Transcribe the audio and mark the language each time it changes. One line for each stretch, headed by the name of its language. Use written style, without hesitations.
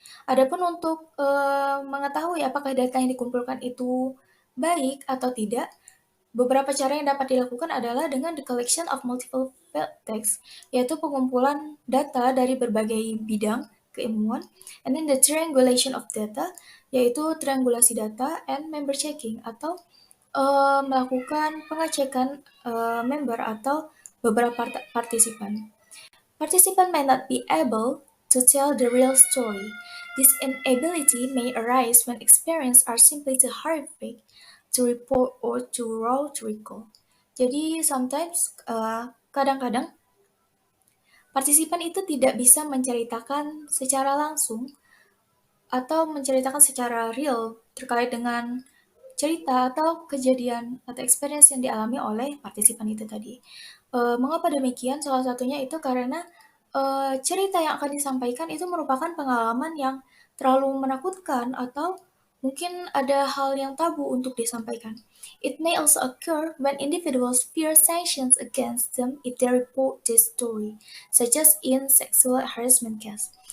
Indonesian: Adapun untuk mengetahui apakah data yang dikumpulkan itu baik atau tidak, beberapa cara yang dapat dilakukan adalah dengan
English: the collection of multiple field text,
Indonesian: yaitu pengumpulan data dari berbagai bidang keilmuan,
English: and then the triangulation of data,
Indonesian: yaitu triangulasi data,
English: and member checking,
Indonesian: atau melakukan pengecekan member atau beberapa partisipan.
English: Participants may not be able to tell the real story. This inability may arise when experiences are simply too horrific to report or too raw to recall.
Indonesian: Jadi sometimes kadang-kadang partisipan itu tidak bisa menceritakan secara langsung atau menceritakan secara real terkait dengan cerita atau kejadian atau experience yang dialami oleh partisipan itu tadi. Mengapa demikian? Salah satunya itu karena cerita yang akan disampaikan itu merupakan pengalaman yang terlalu menakutkan atau mungkin ada hal yang tabu untuk disampaikan.
English: It may also occur when individuals fear sanctions against them if they report this story, such as in sexual harassment case.